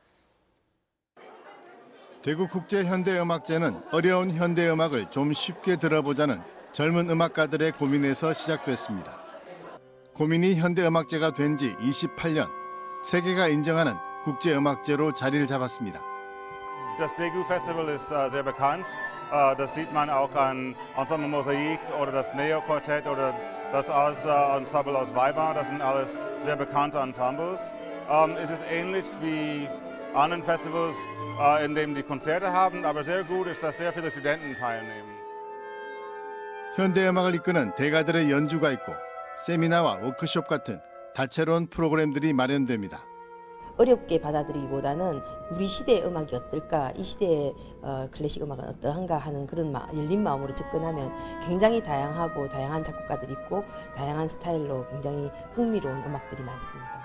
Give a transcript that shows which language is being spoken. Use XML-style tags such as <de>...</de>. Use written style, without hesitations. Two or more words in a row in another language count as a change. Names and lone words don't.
<ko>대구 국제현대음악제는 어려운 현대음악을 좀 쉽게 들어보자는 젊은 음악가들의 고민에서 시작됐습니다. 고민이 현대음악제가 된 지 28년, 세계가 인정하는 국제음악제로 자리를 잡았습니다.</ko> <de>Das Daegu Festival ist sehr bekannt. Das sieht man auch an Ensemble Mosaik oder das Neo Quartett oder das Ensemble aus Weimar. Das sind alles sehr bekannte Ensembles. Es ist ähnlich wie anderen Festivals, in denen die Konzerte haben, aber sehr gut ist, dass sehr viele Studenten teilnehmen.</de> <ko>현대음악을 이끄는 대가들의 연주가 있고 세미나와 워크숍 같은 다채로운 프로그램들이 마련됩니다. 어렵게 받아들이기보다는 우리 시대의 음악이 어떨까, 이 시대의 클래식 음악은 어떠한가 하는 그런 열린 마음으로 접근하면 굉장히 다양하고 다양한 작곡가들이 있고 다양한 스타일로 굉장히 흥미로운 음악들이 많습니다.</ko>